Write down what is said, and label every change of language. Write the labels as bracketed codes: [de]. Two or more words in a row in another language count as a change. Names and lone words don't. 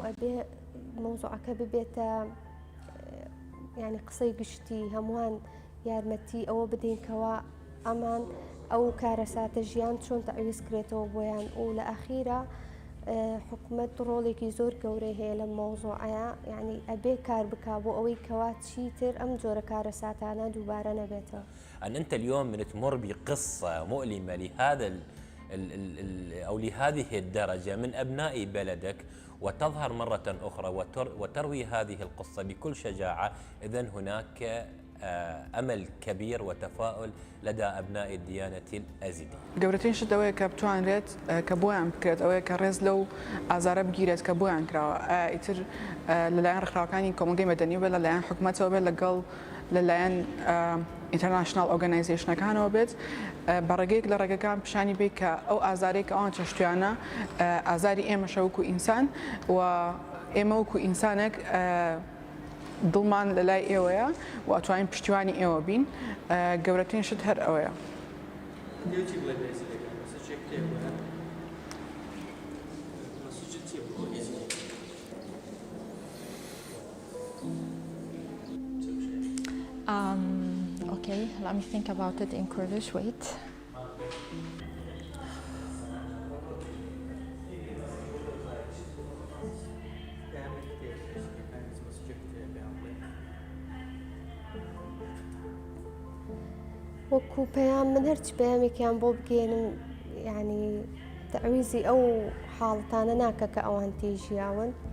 [ckb] مۆزوعەکە ببێتە ینی قسەی گشتی هەمووان یارمەتی ئەوە بدەینکەوە ئەمان ئەو کارەساتە ژیان چۆن تەعویز کرێتەوە بۆیان و لە ئەخیرە حکوومەت ڕۆڵێکی زۆر گەورەی هەیە لە مۆزوعەیە یعنی ئەبێ کار بکا بۆ ئەوەی کەوا چیتر ئەم جۆرە کارەساتانە دووبارە نەبێتەوە. [ar] أنت اليوم تمر بقصة مؤلمة لهذا أو لهذه الدرجة من أبناء بلدك وتظهر مرة أخرى وتروي هذه القصة بكل شجاعة، إذن هناك أمل كبير وتفاؤل لدى أبناء الديانة الأزيدية. [ckb] گەورەترین شت ئەوەیە کە بتوانرێت کە بۆیان بکرێت ئەوەیە کە ڕێز لەو ئازارە بگیرێت کە بۆیان کراوە ئیتر لەلایەن ڕێکخراوەکانی کۆمەلگەی مەدەنی بێت لەلایەن حکوومەتەوە بێت لەگەڵ لەلایەن [en] international organizations [ckb] بێت بەڕێگەیەک لە ڕێگەکان پیشانی بێت کە ئەو ئازارێک کە ئەوان چەشتویانە ئازاری ئێمەشە وەکو ئینسان و ئێمە وەکو ئینسانێک دڵمان لە لای ئێوەیە و ئەتوانین پشتیوانی ئێوە بین گەورەترین شت هەر ئەوەیە. [en] Okay, let me think about it in Kurdish. Wait. [ckb] وەکو پەیام من هەرچی پەیامێکیان بۆ بگێنم ینی تەعویزی ئەو حاڵەتانە ناکە کە ئەوان تێژیاون